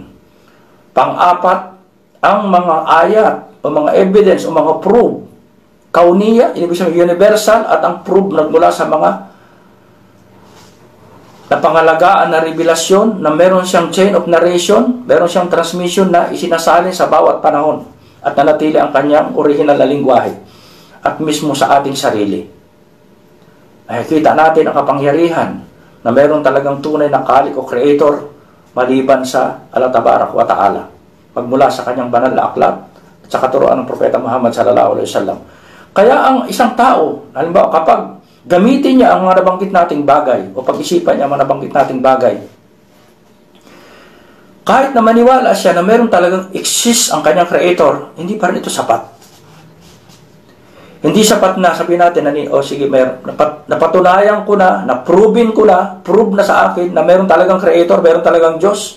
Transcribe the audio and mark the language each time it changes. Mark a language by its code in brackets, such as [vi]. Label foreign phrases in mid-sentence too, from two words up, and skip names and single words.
[tl] Pang-apat, ang mga ayat o mga evidence o mga proof, kauniya, ibig sabihin universal, at ang proof nagmula sa mga napangalagaan na revelasyon, na meron siyang [en] chain of narration, [tl] meron siyang transmission na isinasalin sa bawat panahon at nanatili ang kanyang original na lingwahe at mismo sa ating sarili. Ay kita natin ang kapangyarihan na meron talagang tunay na khalik o creator maliban sa Allah [ar] تبارك وتعالى, [tl] pagmula sa kanyang banal na aklat at sa katuruan ng Propeta Muhammad [ar] صلى الله عليه وسلم. [tl] Kaya ang isang tao, halimbawa kapag gamitin niya ang mga nabanggit nating bagay o pag-isipan niya ang mga nabanggit nating bagay, kahit na maniwala siya na meron talagang exist ang kanyang creator, hindi pa rin ito sapat. Hindi sapat na sabihin natin na sige, napatunayan ko na, prove na sa akin na meron talagang creator, meron talagang Diyos.